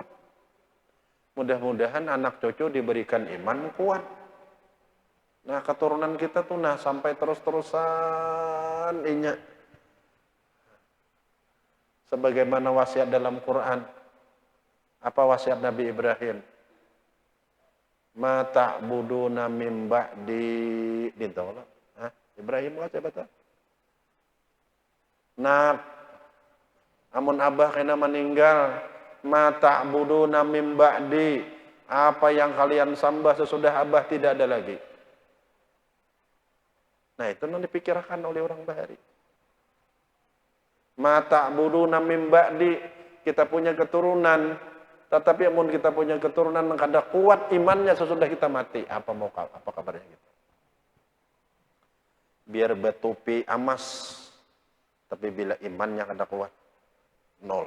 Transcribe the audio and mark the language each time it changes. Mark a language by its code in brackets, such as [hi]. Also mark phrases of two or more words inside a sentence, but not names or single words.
[bjn] Mudah-mudahan anak cucu diberikan iman kuat. Nah keturunan kita tuh nah sampai terus-terusan inya. Sebagaimana wasiat dalam Quran. Apa wasiat Nabi Ibrahim? [ar] ما تعبدون من بعدي. [bjn] Dintolah. Ibrahim apa baca? Nah, amun abah kena meninggal, [ar] ما تعبدون من بعدي. [bjn] Apa yang kalian sembah sesudah abah tidak ada lagi. Nah itu yang dipikirkan oleh orang bahari. [ar] ما تعبدون من بعدي, [bjn] kita punya keturunan, tetapi amun kita punya keturunan kada kuat imannya sesudah kita mati, apa kabarnya gitu? Biar bertopi emas, tapi bila imannya kada kuat, nol.